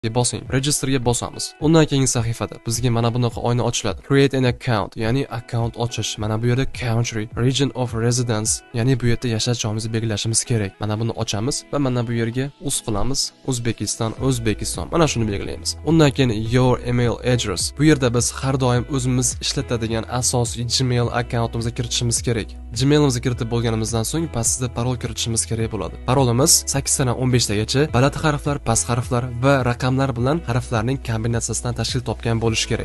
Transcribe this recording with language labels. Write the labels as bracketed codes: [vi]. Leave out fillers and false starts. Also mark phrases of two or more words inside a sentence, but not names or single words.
[uz] bosing, registerga bosamiz. Undan keyingi sahifada bizga mana bunaqa oyna ochiladi. [en] Create an account, [uz] ya'ni account ochish. Mana bu yerda [en] country, region of residence, [uz] ya'ni bu yerda yashash joyimizni belgilashimiz kerak. Mana buni ochamiz va mana bu yerga uz qilamiz. O'zbekiston. Mana shuni belgilaymiz. Undan keyin [en] your email address. [uz] Bu yerda biz har doim o'zimiz ishlatadigan asosiy Gmail akkauntimizga kiritishimiz kerak. Gmailimizni kiritib bo'lganimizdan so'ng pastda parol kiritishimiz kerak bo'ladi. Parolimiz 8 dan 15 tagacha baland harflar, past harflar va raqamlar bilan harflarning kombinatsiyasidan tashkil topgan bo'lishi kerak.